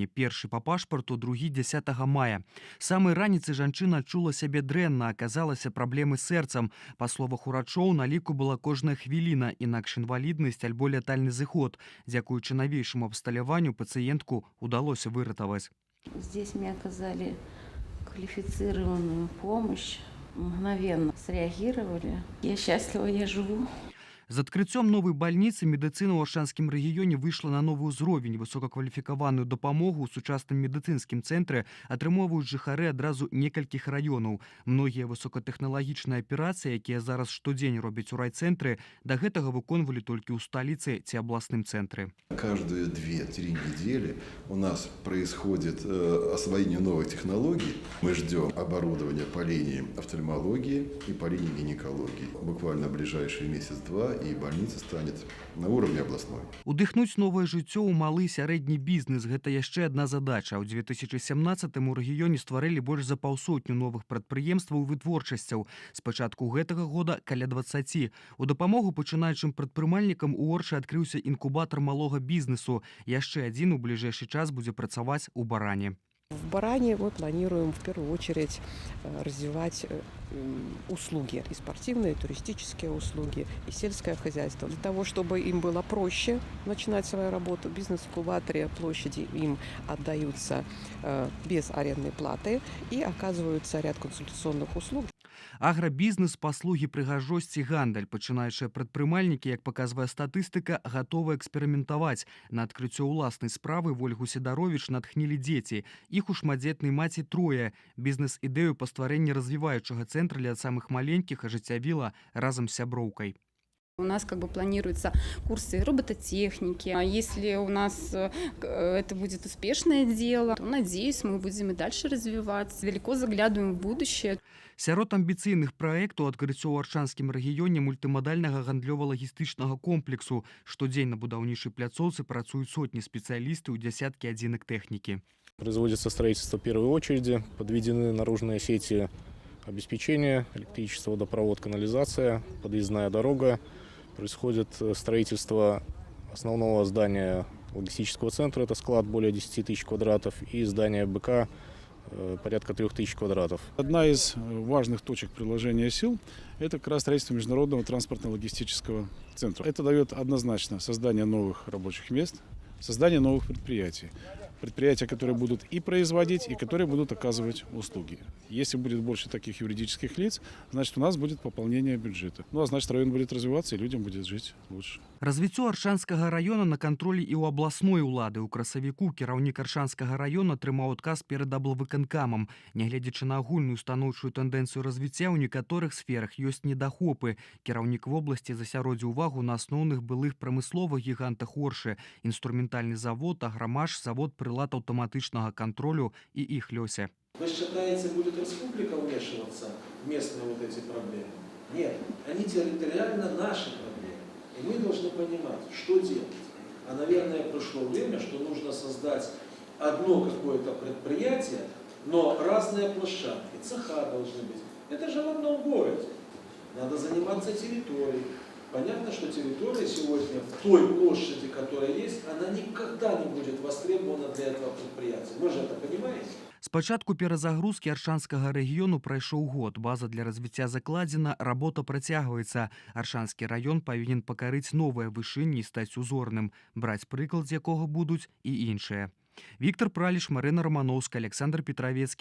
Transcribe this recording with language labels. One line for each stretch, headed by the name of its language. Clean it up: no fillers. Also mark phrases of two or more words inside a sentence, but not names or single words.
Belarusian: Першы па пашпарту, другі 10 мая. Самай раніцы жанчына адчула сябе дрэнна, аказалася праблемы з сэрцам. Па словах урачоў, на ліку была кожная хвіліна, інакш інваліднасць альбо лятальны зыход. Дзякуючы навейшаму абсталяванню пацыентку удалося выратаваць.
Russian: Здесь мне оказали квалифицированную помощь, мгновенно среагировали. Я счастлива, я живу.
Belarusian: З адкрыццём новай бальніцы медыцына ў Аршанскім рэгіёне выйшла на новы ўзровень. Высокакваліфікаваную дапамогу ў сучасным медыцынскім цэнтры атрымоўваюць жыхары адразу некалькіх раёнаў. Многія высокатэхналагічныя аперацыі, якія зараз штодзень робяць у райцэнтры, да гэтага выконвалі толькі ў сталіцы ці абласным цэнтры.
Russian: Каждые 2-3 недели у нас происходит освоение новых технологий. Мы ждем оборудования по линии офтальмологии и по линии гинекологии. Буквально в ближайший месяц-два и больница станет на уровне областной.
Belarusian: Удыхнуць новае жыццё ў малы і сярэдні бізнес – гэта яшчэ адна задача. У 2017-м у рэгіёне стварылі больш за 500 новых прадпрыемстваў і вытворчасцяў. З пачатку гэтага года каля 20. У дапамогу пачынаючым прадпрымальнікам у Оршы адкрыўся інкубатар малога бізнесу. Яшчэ адзін у бліжэйшы час будзе працаваць у Баране.
Russian: В Баране мы планируем в первую очередь развивать услуги, и спортивные, и туристические услуги, и сельское хозяйство. Для того, чтобы им было проще начинать свою работу, в бизнес-инкубаторе площади им отдаются без арендной платы и оказываются ряд консультационных услуг.
Belarusian: Аграбізнес, паслугі, прыгажосць і гандаль. Пачынаючыя прадпрымальнікі, як паказвае статыстыка, гатовы эксперыментаваць. На адкрыццё ўласнай справы Вольгу Сідаровіч натхнілі дзеці. Іх у шматдзетнай маці 3. Бізнес-ідэю па стварэнні развіваючага цэнтра для самых маленькіх ажыццявіла разам з сяброўкай. У нас планируются курсы робототехники. А если у нас это будет успешное дело, то, надеюсь, мы будем и дальше развиваться. Далеко заглядываем в будущее. Сярод амбіцыйных праектаў адкрыццё ў Аршанскім рэгіёне мультымадальнага гандлёва-лагістычнага комплексу. Штодзень на будаўнічай пляцоўцы працуюць сотні спецыялістаў і дзясяткі адзінак тэхнікі. Производится строительство первой очереди, подведены наружные сети обеспечения, электричество, водопровод, канализация, подъездная дорога. Происходит строительство основного здания логистического центра, это склад более 10 тысяч квадратов, и здание БК порядка 3000 квадратов. Одна из важных точек приложения сил – это как раз строительство международного транспортно-логистического центра. Это дает однозначно создание новых рабочих мест, создание новых предприятий. Предприятия, которые будут и производить, и которые будут оказывать услуги. Если будет больше таких юридических лиц, значит, у нас будет пополнение бюджета. Ну, а значит, район будет развиваться, и людям будет жить лучше. Развіццё Аршанскага района на кантролі і ў абласной улады. У красавіку кіраўнік Аршанскага района атрымаў адказ перад аблвыканкамам. Нягледзячы на агульную станоўчую тэндэнцыю развіцця, у некаторых сферах ёсць недахопы. Кіраўнік вобласці засяродзіў увагу на асноўных былых прамысловых гігантах Оршы: інструментальны завод, аграмаш, завод прилад аўтаматычнага кантролю і іх лёсе.
Russian: Вы считаете, будет республика вмешиваться в местные вот эти проблемы? Нет, они территориально наши проблемы. И мы должны понимать, что делать. А, наверное, пришло время, что нужно создать одно какое-то предприятие, но разные площадки, цеха должны быть. Это же в одном городе. Надо заниматься территорией. Понятно, что территория сегодня в той площади, которая есть, она никогда не будет востребована для этого предприятия. Вы же это понимаете?
Belarusian: З пачатку перазагрузкі Аршанскага рэгіёну прайшоў год. База для развіцця закладзена, работа працягваецца. Аршанскі раён павінен пакарыць новыя вышыні і стаць узорным, браць прыклад, з якога будуць і іншыя. Віктор Праліш, Марына Романовская, Александр Петровецкі.